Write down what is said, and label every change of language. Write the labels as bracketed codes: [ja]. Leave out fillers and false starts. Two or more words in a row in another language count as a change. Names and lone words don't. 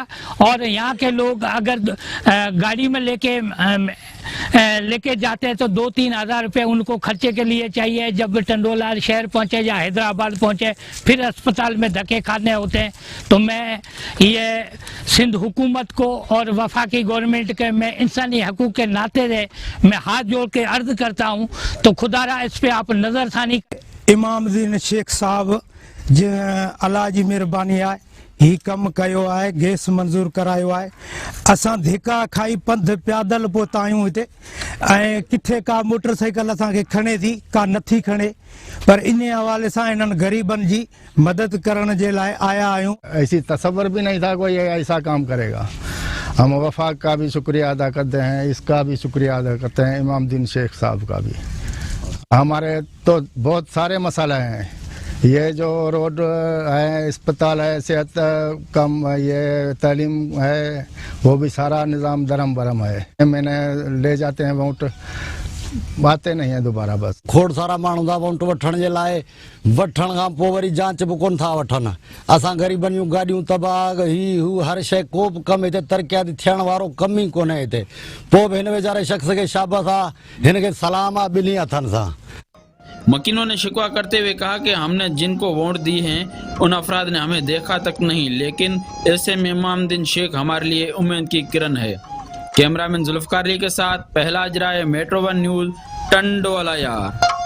[ur] اور یہاں کے لوگ اگر گاڑی میں لے کے جاتے ہیں تو 2-3 ہزار روپے ان کو خرچے کے لیے چاہیے. جب ٹنڈولا شہر پہنچے یا حیدرآباد پہنچے پھر اسپتال میں دھکے کھانے ہوتے ہیں. تو میں یہ سندھ حکومت کو اور وفاقی گورنمنٹ کے میں انسانی حقوق کے ناتے میں ہاتھ جوڑ کے عرض کرتا ہوں، تو خدارا اس پہ آپ نظرثانی. [sd] इमामुद्दीन शेख साहब जे अल्लाह जी मेहरबानी आहे, ही कम कयो आहे, गैस मंजूर करायो आहे। असां धिका खाई पंध पैदल पहुता आहियूं हिते, ऐं किथे का मोटरसाइकिल असांखे खणे थी, का नथी खणे, पर इन हवाले सां इन्हनि ग़रीबनि जी मदद करण जे लाइ आया आहियूं। [ur] ایسی تصور بھی نہیں تھا کوئی ایسا کام کرے گا۔ ہم وفاق کا بھی شکریہ ادا کرتے ہیں، اس کا بھی شکریہ ادا کرتے ہیں، امام الدین شیخ صاحب کا بھی. ہمارے تو بہت سارے مسائل ہیں، یہ جو روڈ ہے، اسپتال ہے، صحت کم، یہ تعلیم ہے، وہ بھی سارا نظام درہم برہم ہے. میں نے لے جاتے ہیں ووٹ، باتیں نہیں ہے دوبارہ. बस [sd] खोड़ सारा माण्हू था वोट वठण जे लाइ, वठण खां पोइ वरी जांच बि कोन था वठनि। असां ग़रीबनि जूं गाॾियूं तबाह, ही हू हर शइ, को बि कमु हिते तरक़ियाती थियण वारो कमु ई कोन्हे हिते। पोइ बि हिन वीचारे शख़्स खे शाबाश आहे, हिन खे सलाम आहे ॿिन्ही हथनि सां। [ur] مکینوں نے شکوہ کرتے ہوئے کہا کہ ہم نے جن کو ووٹ دی ہیں ان افراد نے ہمیں دیکھا تک نہیں، لیکن ایسے میں امام الدین شیخ ہمارے لیے امید کی کرن ہے. کیمرہ مین ذوالفقار علی کے ساتھ پہلا اجرائے، میٹرو 1 نیوز، ٹنڈولا یار.